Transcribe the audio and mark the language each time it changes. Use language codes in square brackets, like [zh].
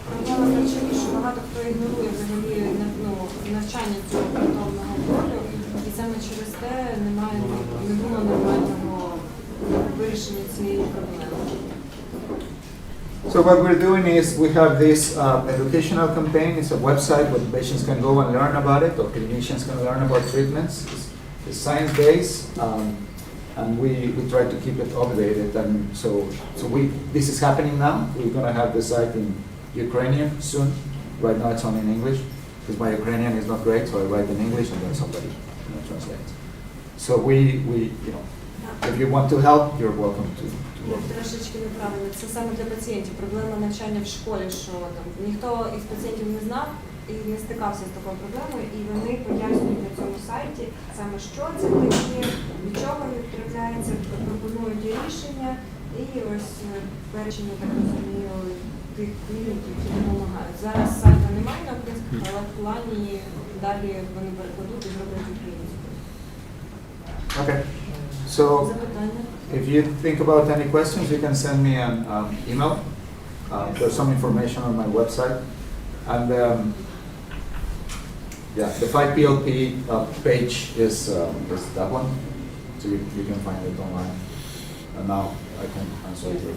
[uk] Проблема в тому, що багато хто ігнорує взагалі навчання цього фантомного болю, і саме через те не було нормального вирішення цієї проблеми. [en] So what we're doing is we have this educational campaign. It's a website where patients can go and learn about it, or clinicians can learn about treatments. It's science-based, and we try to keep it updated. And so this is happening now. We're going to have the site in Ukrainian soon. Right now it's only in English because my Ukrainian is not great, so I write in English and then somebody translates. So we if you want to help, you're welcome to. [uk] Трошечки неправильно. Це саме для пацієнтів. Проблема навчання в школі, що там ніхто із пацієнтів не знав і не стикався з такою проблемою, і вони пояснюють на цьому сайті саме, що це таке, від чого він трапляється, пропонують рішення, І ось перечень, я так розумію, тих клінік, які допомагають. Зараз сайту немає на українських, але в плані далі вони перекладуть і зроблять українською. [en] Okay. So, [uk] Запитання? [en] if you think about any questions, you can send me an email. There's some information on my website. And yeah, the 5PLP page is that one. So you can find it online. And now I can answer your